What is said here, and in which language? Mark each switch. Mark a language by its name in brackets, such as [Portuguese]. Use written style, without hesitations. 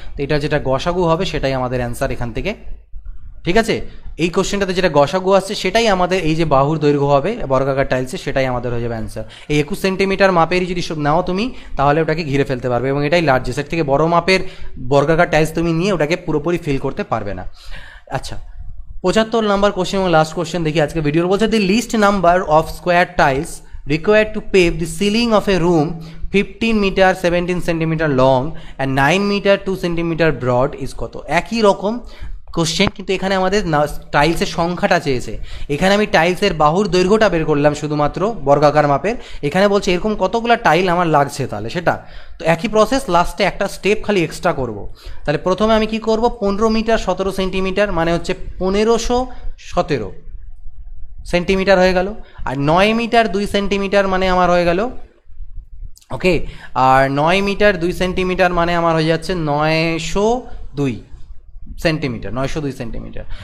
[Bangla] তো এটা যেটা গসাগু হবে সেটাই আমাদের অ্যান্সার এখান থেকে। ঠিক আছে, এই কোশ্চেনটাতে যেটা গসাগু আসছে সেটাই আমাদের, এই যে বাহুর দৈর্ঘ্য হবে বর্গাকার টাইলসে, সেটাই আমাদের হয়ে যাবে অ্যান্সার। এই 21 সেন্টিমিটার মাপেরই যদি নাও তুমি, তাহলে ওটাকে ঘিরে ফেলতে পারবে, এবং এটাই লার্জেস্ট। এর থেকে বড় মাপের বর্গাকার টাইলস তুমি নিয়ে ওটাকে পুরোপুরি ফিল করতে পারবে না। আচ্ছা, 75 নাম্বার কোশ্চেন এবং লাস্ট কোশ্চেন দেখি আজকে ভিডিওর। বলছে [English] the least number of square tiles required to pave the ceiling of a room 15 meter 17 centimeter long and 9 meter 2 centimeter broad is [Bangla] কত। একই রকম কোশ্চেন, কিন্তু এখানে আমাদের টাইলসের সংখ্যাটা চেয়েছে। এখানে আমি টাইলসের বাহুর দৈর্ঘ্যটা বের করলাম শুধুমাত্র বর্গাকার মাপের, এখানে বলছে এরকম কতগুলো টাইল আমার লাগছে, তাহলে সেটা তো একই প্রসেস, লাস্টে একটা স্টেপ খালি এক্সট্রা করব। তাহলে প্রথমে আমি কি করব, 15 মিটার 17 সেন্টিমিটার মানে হচ্ছে 1517 সেন্টিমিটার হয়ে গেল, আর 9 মিটার 2 সেন্টিমিটার মানে আমার হয়ে গেল, ওকে, আর 9 মিটার 2 সেন্টিমিটার মানে আমার হয়ে যাচ্ছে 902 সেন্টিমিটার, 902 সেন্টিমিটার।